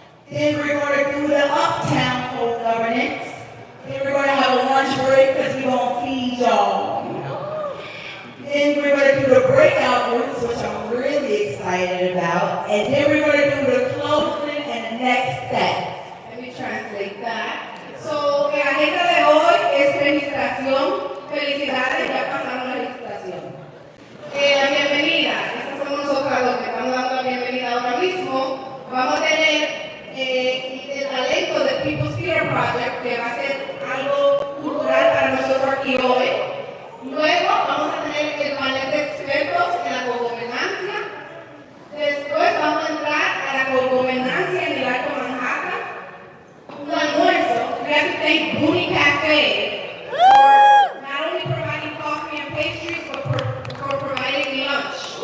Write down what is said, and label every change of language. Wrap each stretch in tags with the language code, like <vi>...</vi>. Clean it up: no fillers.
<en>Then we're going to do the Uptown co-governance. Then we're going to have a lunch break because we're going to feed y'all. Then we're going to do the breakout groups, which I'm really excited about. And then we're going to do the closing and the next step. Let me translate that.</en> <es>So, la agenda de hoy es felicitación. Felicidades, ya pasaron la felicitación. La bienvenida, estas somos nosotras los que estamos dando la bienvenida ahora mismo. Vamos a tener el talento del People's Theater Project, que va a ser algo cultural para nosotros aquí hoy. Luego vamos a tener el panel de expertos en la cogobernanza. Después vamos a entrar a la cogobernanza en el Alto Manhattan. Un almuerzo.</es> <en>We have to thank Booney Cafe for not only providing coffee and pastries, but for providing lunch.</en>